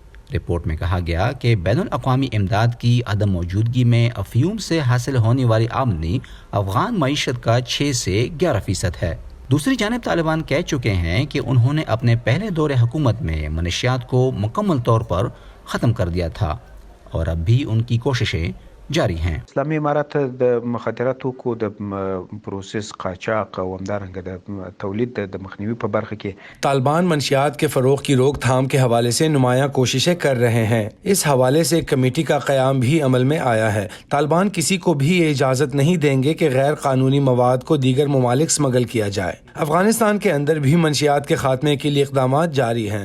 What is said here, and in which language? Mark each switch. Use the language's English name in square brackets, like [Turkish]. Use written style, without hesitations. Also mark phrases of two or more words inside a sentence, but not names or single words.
[Urdu] رپورٹ میں کہا گیا کہ بین الاقوامی امداد کی عدم موجودگی میں افیون سے حاصل ہونے والی آمدنی افغان معیشت کا 6 سے 11% ہے۔ دوسری جانب طالبان کہہ چکے ہیں کہ انہوں نے اپنے پہلے دور حکومت میں منشیات کو مکمل طور پر ختم کر دیا تھا اور اب بھی ان کی کوششیں جاری ہیں۔ [Pashto] اسلامي امارات د مخدرات توکو د پروسس قاچاق او همدارنګه د تولید د مخنیوي په برخه کې [Urdu] طالبان منشیات کے فروغ کی روک تھام کے حوالے سے نمایاں کوششیں کر رہے ہیں۔ اس حوالے سے ایک کمیٹی کا قیام بھی عمل میں آیا ہے۔ طالبان کسی کو بھی یہ اجازت نہیں دیں گے کہ غیر قانونی مواد کو دیگر ممالک اسمگل کیا جائے۔ افغانستان کے اندر بھی منشیات کے خاتمے کے لیے اقدامات جاری ہیں۔